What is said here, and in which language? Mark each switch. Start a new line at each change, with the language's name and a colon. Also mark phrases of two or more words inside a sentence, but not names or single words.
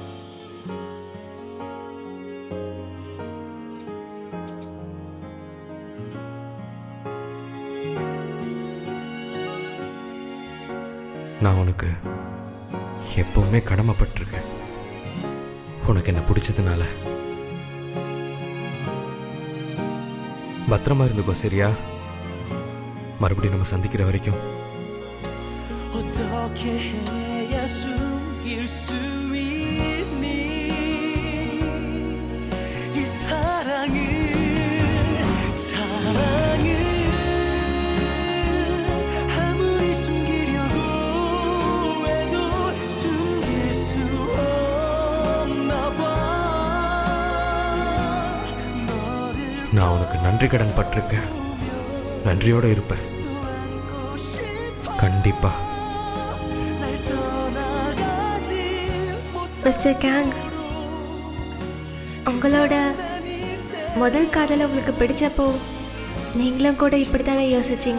Tamil: நான் உனக்கு எப்பவுமே கடமைப்பட்டிருக்கேன். உனக்கு என்ன பிடிச்சதுனால. பத்திரமா இருந்துக்கோ, சரியா? மறுபடியும் நம்ம சந்திக்கிற வரைக்கும்.
Korean: 숨길 수 있니 이 사랑을 아무리 숨기려고 해도 숨길 수 없나 봐.
Tamil: நான் உனக்கு நன்றி கடன் பட்டிருக்கேன். நன்றியோட இருப்பேன் கண்டிப்பா. மிஸ்டர் கேங், உங்களோட முதல் காதலை உங்களுக்கு பிடிச்சப்போ நீங்களும் கூட இப்படி தானே யோசிச்சிங்க?